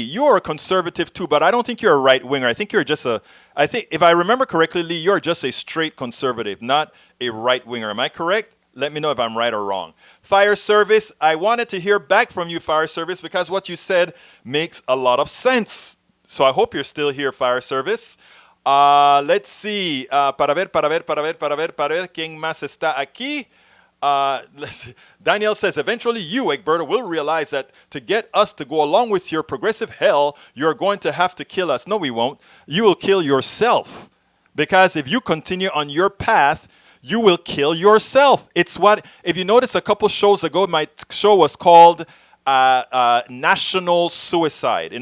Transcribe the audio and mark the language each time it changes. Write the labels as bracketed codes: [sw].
[en] You're a conservative too, but I don't think you're a right-winger. I think you're just if I remember correctly, Lee, you're just a straight conservative, not a right-winger. Am I correct? Let me know if I'm right or wrong. Fire Service, I wanted to hear back from you, Fire Service, because what you said makes a lot of sense. So I hope you're still here, Fire Service. Let's see. [es] Para ver, ¿quién más está aquí? [en] Let's see. Daniel says, eventually you, Egberto, will realize that to get us to go along with your progressive hell, you're going to have to kill us. No, we won't. You will kill yourself. Because if you continue on your path, you will kill yourself. It's what, if you notice a couple shows ago, my show was called National Suicide.